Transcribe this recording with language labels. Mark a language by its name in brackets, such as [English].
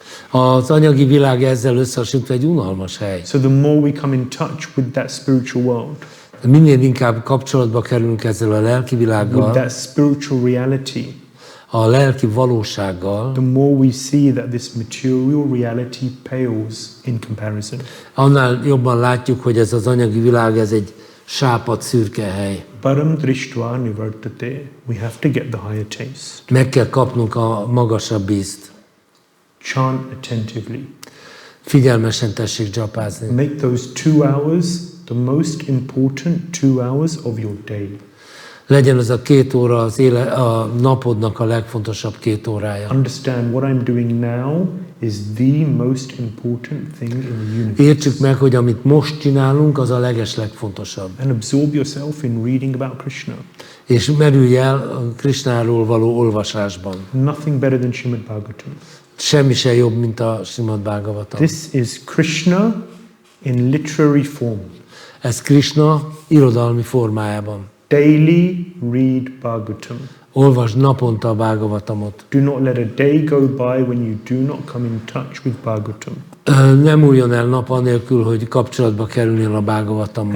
[Hungarian] Az anyagi világ ezzel összehasonlítva egy unalmas hely. [English] So the more we come in touch with that spiritual world, [Hungarian] minél inkább kapcsolatba kerülünk ezzel a lelki világgal, [English] with that spiritual reality, [Hungarian] a lelki valósággal, [English] the more we see that this material reality pales in comparison. [Hungarian] Annál jobban látjuk, hogy ez az anyagi világ, ez egy sápadt szürke hely. [Sanskrit] Param drishtva nivartate. [English] We have to get the higher taste. [Hungarian] Meg kell kapnunk a magasabb ízt. [English] Chant attentively. [Hungarian] Figyelmesen tessék dzsapázni. [English] Make those 2 hours the most important 2 hours of your day. [Hungarian] Legyen az a 2 óra a napodnak a legfontosabb 2 órája. [English] Understand what I'm doing now is the most important thing in the universe. [Hungarian] Értsük meg, hogy amit most csinálunk, az a legfontosabb. [English] And absorb yourself in reading about Krishna. [Hungarian] És merülj el Krishnáról való olvasásban. [English] Nothing better than Śrīmad-Bhāgavatam. [Hungarian] Semmi sem jobb, mint a Śrīmad-Bhāgavatam. [English] This is Krishna in literary form. [Hungarian] Ez Krishna irodalmi formájában. [English] Daily read Bhagavatam. [Hungarian] Olvasd naponta a Bhagavatamot. [English] Do not let a day go by when you do not come in touch with Bhagavatam. [Hungarian] Nem múljon el nap anélkül, hogy kapcsolatba kerülnél a Bhagavatammal.